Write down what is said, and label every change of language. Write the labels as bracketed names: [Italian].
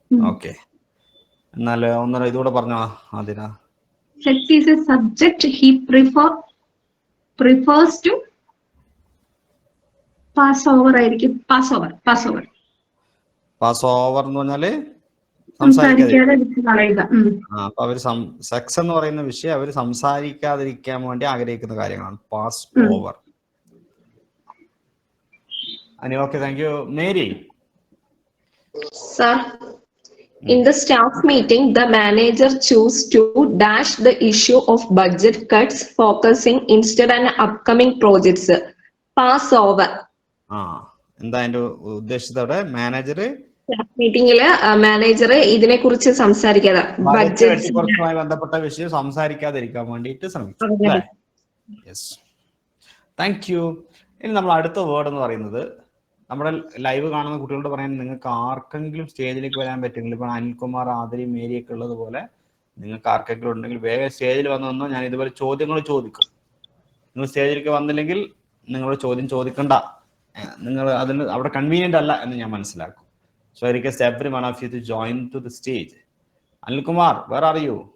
[Malayalam] Okay, എന്നാൽ ഒന്നര ഇതുകൂടെ പറഞ്ഞോ Athira. [English] Sex is a subject he prefers to pass over ആയിരിക്കും. Pass over. [Malayalam] പാസ് ഓവർ എന്ന് പറഞ്ഞാല് സംസാരിക്കാതെ വിട്ട് കളയുക. അപ്പൊ അവര് സെക്സ് എന്ന് പറയുന്ന വിഷയം അവര് സംസാരിക്കാതിരിക്കാൻ വേണ്ടി ആഗ്രഹിക്കുന്ന കാര്യങ്ങളാണ്. [English] Pass over. Okay, thank you. Mary. Sir, in the staff meeting, the manager chose to dash the issue of budget cuts, focusing instead on upcoming projects. Pass over. [Malayalam] എന്താ അതിന്റെ ഉദ്ദേശത്തോടെ? മാനേജർ മീറ്റിംഗില് മാനേജർ ഇതിനെ കുറിച്ച് സംസാരിക്കാതെ, ബഡ്ജറ്റുമായി ബന്ധപ്പെട്ട വിഷയം സംസാരിക്കാതിരിക്കാൻ വേണ്ടിയിട്ട് ശ്രമിച്ചു. Yes, thank you. ഇനി നമ്മൾ അടുത്ത വേർഡ് എന്ന് പറയുന്നത്, നമ്മുടെ ലൈവ് കാണുന്ന കുട്ടികളോട് പറയാൻ, നിങ്ങൾക്ക് ആർക്കെങ്കിലും സ്റ്റേജിലേക്ക് വരാൻ പറ്റുമെങ്കിൽ, ഇപ്പൊ അനിൽകുമാർ, ആതിരി, മേരിയൊക്കെ ഉള്ളതുപോലെ നിങ്ങൾക്ക് ആർക്കെങ്കിലും ഉണ്ടെങ്കിൽ വേഗം സ്റ്റേജിൽ വന്നോ. ഞാൻ ഇതുപോലെ ചോദ്യങ്ങൾ ചോദിക്കും. നിങ്ങൾ സ്റ്റേജിലേക്ക് വന്നില്ലെങ്കിൽ നിങ്ങൾ ചോദ്യം ചോദിക്കണ്ട, നിങ്ങൾ അതിന് അവിടെ കൺവീനിയന്റ് അല്ല എന്ന് ഞാൻ മനസ്സിലാക്കും. [English] So I request every one of you to join to the stage. Anil Kumar, where are you?